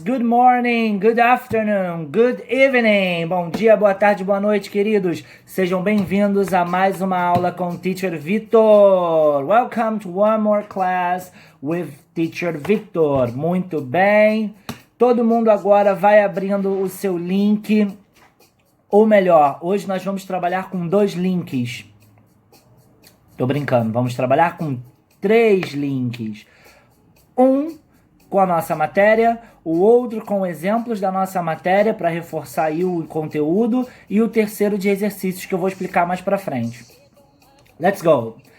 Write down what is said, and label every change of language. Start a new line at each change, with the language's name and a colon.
English: Good morning, good afternoon, good evening!
Portuguese: Bom dia, boa tarde, boa noite, queridos! Sejam bem-vindos a mais uma aula com o Teacher Victor!
English: Welcome to one more class with Teacher Victor!
Portuguese: Muito bem! Todo mundo agora vai abrindo o seu link, ou melhor, hoje nós vamos trabalhar com 2 links. Tô brincando, vamos trabalhar com 3 links. Um com a nossa matéria, o outro com exemplos da nossa matéria para reforçar aí o conteúdo e o terceiro de exercícios que eu vou explicar mais para frente.
English: Let's go!